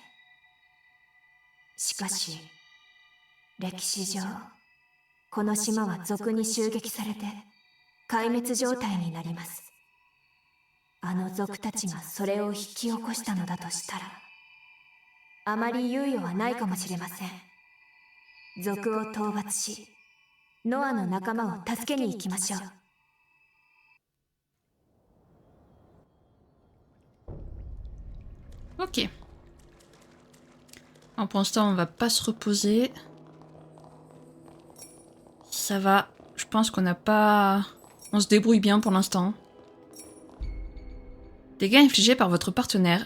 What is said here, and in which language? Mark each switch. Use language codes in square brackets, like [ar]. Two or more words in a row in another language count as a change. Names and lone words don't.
[ja] しかし、歴史上、この島は賊に襲撃されて壊滅状態になります。あの賊たちがそれを引き起こしたのだとしたら、あまり猶予はないかもしれません。賊を討伐し、ノアの仲間を助けに行きましょう。 [fr] Ok. Alors pour l'instant, on va pas se reposer. Ça va. Je pense qu'on n'a pas... On se débrouille bien pour l'instant. Dégâts infligés par votre partenaire.